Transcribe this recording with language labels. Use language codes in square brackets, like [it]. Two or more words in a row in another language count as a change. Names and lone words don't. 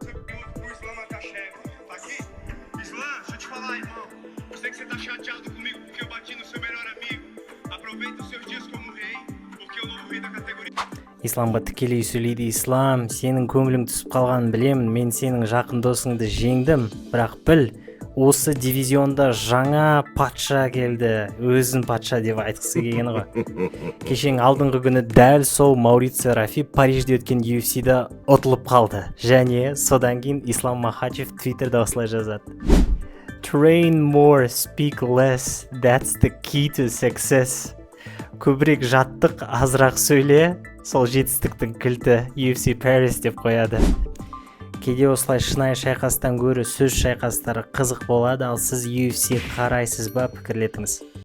[kk] Исламға тікелей сөйлейді: Ислам, сенің көңілің түсіп қалғанын білемін, мен сенің жақын досыңды жеңдім, бірақ біл, осы дивизионда жаңа патша келді, өзін патша деп айтқысы келгені ғой. Кешен алдыңғы күні дәл сол Маурицио Рафи Парижде өткен UFC-да ұтылып қалды, және содан кейін Ислам Махачев Twitter'да осылай жазады: [en] Train more, speak less, that's the key to success. [kk] Көбірек жаттық, азырақ сөйле, сол жетістіктің кілті. UFC Paris деп қояды. Кейде осылай шынайы шайқастан гөрі сөз шайқастары қызық болады, ал сіз UFC қарайсыз ба? Пікірлетіңіз.